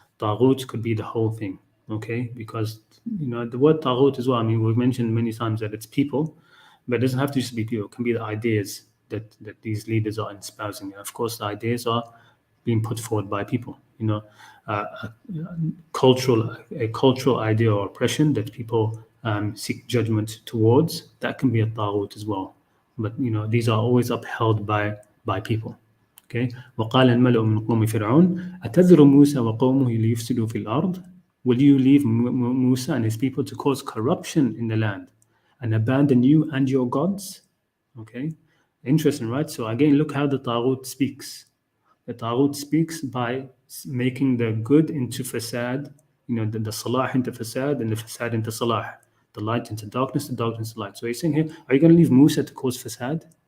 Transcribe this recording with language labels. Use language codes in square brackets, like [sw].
[en] Taghut could be the whole thing. Okay, because the word Taghut as well, I mean, we've mentioned many times that it's people, but it doesn't have to just be people. It can be the ideas that these leaders are espousing. And of course, the ideas are being put forward by people. A cultural idea or oppression that people seek judgment towards, that can be a Taghut as well. But these are always upheld by people. Okay. [ar] وقال الملأ من قوم فرعون أتذر موسى وقومه ليفسدوا في الأرض. [en] Will you leave Musa and his people to cause corruption in the land and abandon you and your gods? Okay. Interesting, right? So again, look how the Taghut speaks. The Taghut speaks by making the good into fasad, the salah into fasad, and the fasad into salah, the light into darkness, the darkness into light. So he's saying here, are you going to leave Musa to cause fasad?